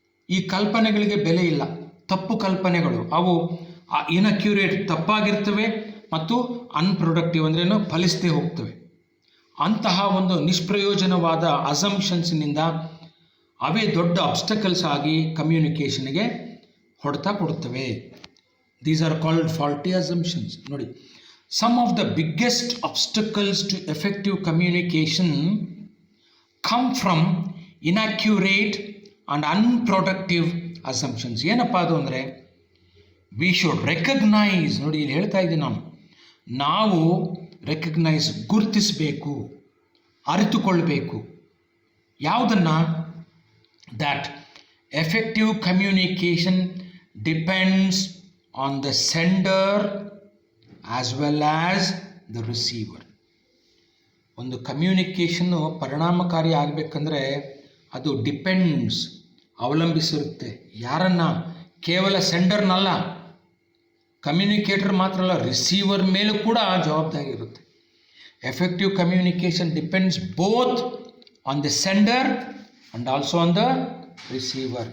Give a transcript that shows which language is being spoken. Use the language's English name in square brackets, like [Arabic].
[Kannada] ಈ ಕಲ್ಪನೆಗಳಿಗೆ ಬೆಲೆ ಇಲ್ಲ, ತಪ್ಪು ಕಲ್ಪನೆಗಳು. ಅವು ಇನ್ಅಕ್ಯುರೇಟ್, ತಪ್ಪಾಗಿರ್ತವೆ, ಮತ್ತು ಅನ್ಪ್ರೊಡಕ್ಟಿವ್ ಅಂದ್ರೇನು? ಫಲಿಸದೇ ಹೋಗ್ತವೆ. ಅಂತಹ ಒಂದು ನಿಷ್ಪ್ರಯೋಜನವಾದ ಅಸಂಪ್ಷನ್ಸ್ನಿಂದ ಅವೇ ದೊಡ್ಡ ಅಬ್ಸ್ಟಕಲ್ಸ್ ಆಗಿ ಕಮ್ಯುನಿಕೇಷನ್ಗೆ ಹೊಡೆತ ಕೊಡುತ್ತವೆ. [English] These are called faulty assumptions. ನೋಡಿ, some of the biggest obstacles to effective communication come from inaccurate and unproductive assumptions. [Kannada] ಏನಪ್ಪ ಅದು ಅಂದರೆ, [English] we should recognize, [Kannada] ನೋಡಿ ಇಲ್ಲಿ ಹೇಳ್ತಾ ಇದ್ದೀನಿ ನಾವು ರೆಕಗ್ನೈಸ್, ಗುರುತಿಸಬೇಕು, ಅರಿತುಕೊಳ್ಬೇಕು. ಯಾವುದನ್ನು? [English] that effective communication depends on the sender as well as the receiver. [Kannada] ಒಂದು ಕಮ್ಯುನಿಕೇಷನ್ನು ಪರಿಣಾಮಕಾರಿ ಆಗಬೇಕಂದ್ರೆ ಅದು ಡಿಪೆಂಡ್ಸ್, ಅವಲಂಬಿಸಿರುತ್ತೆ. ಯಾರನ್ನ? ಕೇವಲ ಸೆಂಡರ್ನಲ್ಲ, ಕಮ್ಯುನಿಕೇಟರ್ ಮಾತ್ರ ಅಲ್ಲ, ರಿಸೀವರ್ ಮೇಲೂ ಕೂಡ ಜವಾಬ್ದಾರಿ ಇರುತ್ತೆ. [English] Effective communication depends both on the sender and also on the receiver.